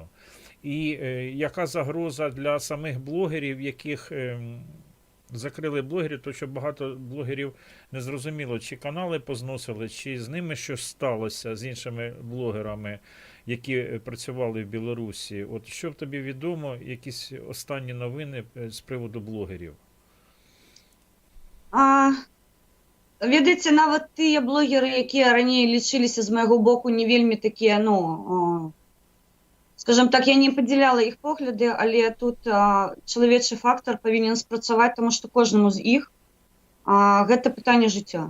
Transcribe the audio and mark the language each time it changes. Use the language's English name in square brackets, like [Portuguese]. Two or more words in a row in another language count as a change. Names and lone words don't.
[Ukrainian] І яка загроза для самих блогерів, яких закрили блогерів, то що багато блогерів не зрозуміло, чи канали позносили, чи з ними щось сталося, з іншими блогерами, які працювали в Білорусі. От що в тобі відомо, якісь останні новини з приводу блогерів? [Belarusian] Ведаеце, нават тыя блогеры, якія раней лічыліся з майго боку не вельмі такія, скажем так, я не падзяляла іх погляды, але тут чалавечы фактар павінен спрацаваць, таму што кожнаму з іх гэта пытанне жыцця.